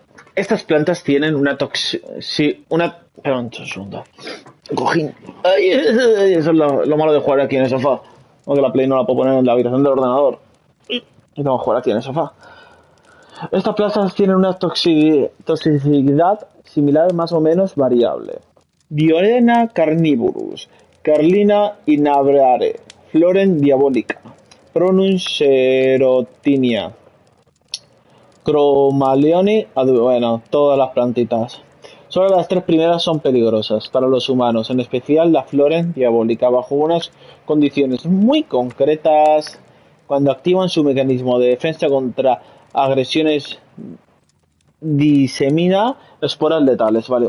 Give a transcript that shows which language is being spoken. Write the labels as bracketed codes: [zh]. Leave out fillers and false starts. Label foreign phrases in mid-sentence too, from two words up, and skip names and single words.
[es] Estas plantas tienen una Perdón, un segundo. Cojín. Ay, eso es lo malo de jugar aquí en el sofá. Aunque la Play no la puedo poner en la habitación del ordenador. Y tengo que jugar aquí en el sofá. Estas plantas tienen una toxicidad similar, más o menos variable. Diorena carnivorus, Carlina inabreare, Floren diabolica, Pronun serotinia, Cromaleoni, bueno, todas las plantitas. Solo las tres primeras son peligrosas para los humanos, en especial la Floren diabolica, bajo unas condiciones muy concretas, cuando activan su mecanismo de defensa contra agresiones, disemina esporas letales, ¿vale?